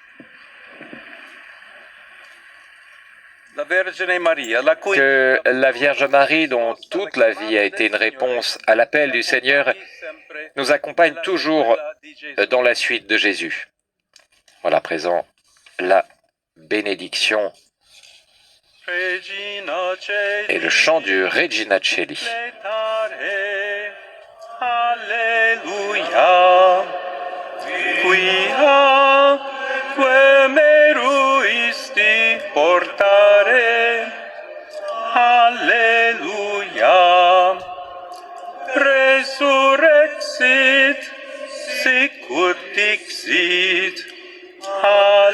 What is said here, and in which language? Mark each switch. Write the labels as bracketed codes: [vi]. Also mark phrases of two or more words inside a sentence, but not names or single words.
[fr] Que la Vierge Marie, dont toute la vie a été une réponse à l'appel du Seigneur, nous accompagne toujours dans la suite de Jésus. Voilà à présent la bénédiction et le chant du Regina Coeli. [la] Alleluia, quia que meruisti portare. Alleluia, resurrexit, sicut dixit.